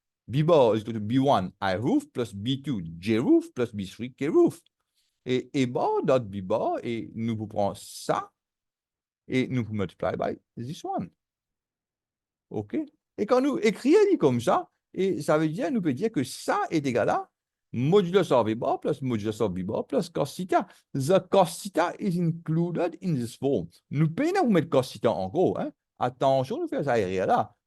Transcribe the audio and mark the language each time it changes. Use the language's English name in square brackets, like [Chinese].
[English] B bar is equal to B1, I roof, plus B2, J roof, plus B3, K roof. [French] Et A bar dot B bar, et nous vous prenons ça, et nous vous [English] multiply by this one. [French] OK? Et quand nous écrivons comme ça, et ça veut dire, nous peut dire que ça est égal à [English] modulus of A bar plus modulus of B bar plus cos theta. The cos theta is included in this form. [French] Nous pouvons mettre cos theta en gros. Hein? Attention, nous faisons ça derrière là.